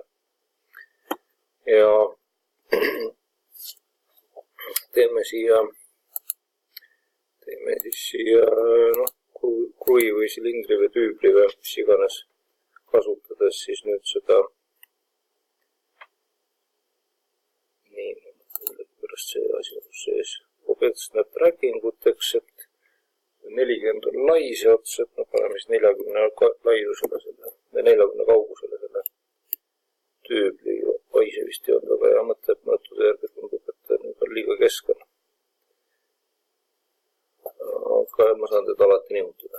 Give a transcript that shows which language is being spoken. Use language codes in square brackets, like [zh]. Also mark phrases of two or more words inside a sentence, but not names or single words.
[et] Ja teeme siis siia kruvi või silindri või tüübli või mis iganes kasutades siis nüüd seda pärast see asi on sees [en] object snap tracking [et] uteks, et 40 on lai see ots, et me paneme siis 40 laiusele selle, 40 kaugusele selle tüübli. Oi, see vist ei olnud väga hea mõte, et mõõtude järgi tundub, et nüüd on liiga keskel. Aga ma saan teda alati nihutada.